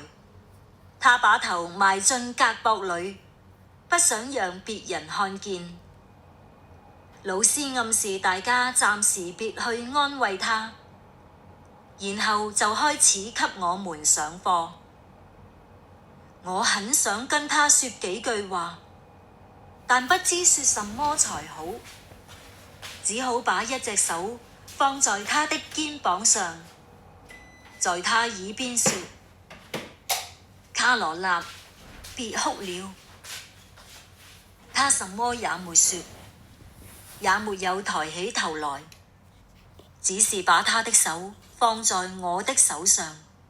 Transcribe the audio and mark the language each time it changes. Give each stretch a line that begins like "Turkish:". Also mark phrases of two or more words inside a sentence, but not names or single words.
Chinese: 他把頭埋進胳膊裏，不想讓別人看見。老師暗示大家暫時別去安慰他，然後就開始給我們上課。我很想跟他說幾句話，但不知說什麼才好，只好把一隻手放在他的肩膀上，在他耳邊說：卡羅納，別哭了。他什麼也沒說，也沒有抬起頭來，只是把他的手放在我的手上。